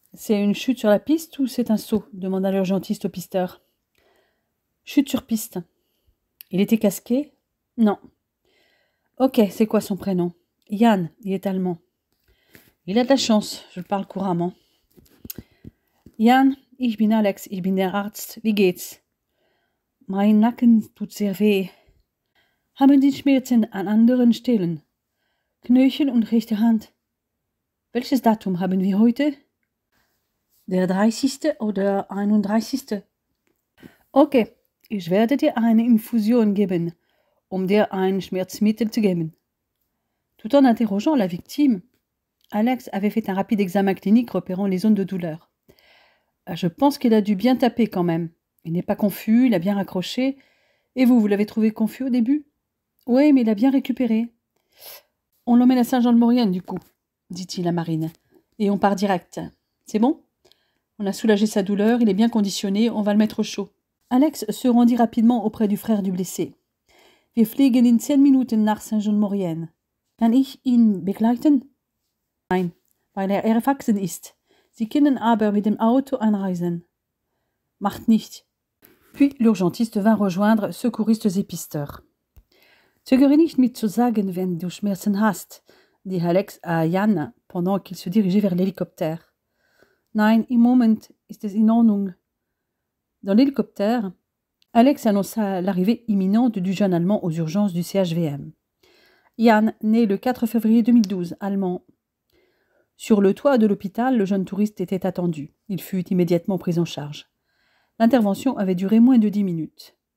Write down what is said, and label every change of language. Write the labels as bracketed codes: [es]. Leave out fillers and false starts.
[fr] C'est une chute sur la piste ou c'est un saut? Demanda l'urgentiste au pisteur. Chute sur piste. Il était casqué? Non. Ok, c'est quoi son prénom? Yann, il est allemand. Il a de la chance, je le parle couramment. [de] Jan, ich bin Alex, ich bin der Arzt. Wie geht's? Mein Nacken tut sehr weh. Haben die Schmerzen an anderen Stellen? Knöchel und rechte Hand. Welches Datum haben wir heute? Der 30. oder 31. Okay, ich werde dir eine Infusion geben, um dir ein Schmerzmittel zu geben. [fr] Tout en interrogeant la victime, Alex avait fait un rapide examen clinique repérant les zones de douleur. Je pense qu'il a dû bien taper quand même. Il n'est pas confus, il a bien raccroché. Et vous l'avez trouvé confus au début? Oui, mais il a bien récupéré. On l'emmène à Saint-Jean-de-Maurienne, du coup, dit-il à Marine. Et on part direct. C'est bon? On a soulagé sa douleur, il est bien conditionné, on va le mettre au chaud. Alex se rendit rapidement auprès du frère du blessé. [de] Wir fliegen in 10 Minuten nach Saint-Jean-de-Maurienne. Kann ich ihn begleiten? Nein, weil erwachsen ist. Sie können aber mit dem Auto anreisen. Macht nicht. [fr] Puis l'urgentiste vint rejoindre secouristes et pisteurs. [de] Zögere nicht mit zu sagen, wenn du Schmerzen hast, [fr] dit Alex à Jan pendant qu'il se dirigeait vers l'hélicoptère. [de] Nein, im Moment ist es in Ordnung. [fr] Dans l'hélicoptère, Alex annonça l'arrivée imminente du jeune Allemand aux urgences du CHVM. Jan, né le 4 février 2012, allemand. Sur le toit de l'hôpital, le jeune touriste était attendu. Il fut immédiatement pris en charge. L'intervention avait duré moins de 10 minutes.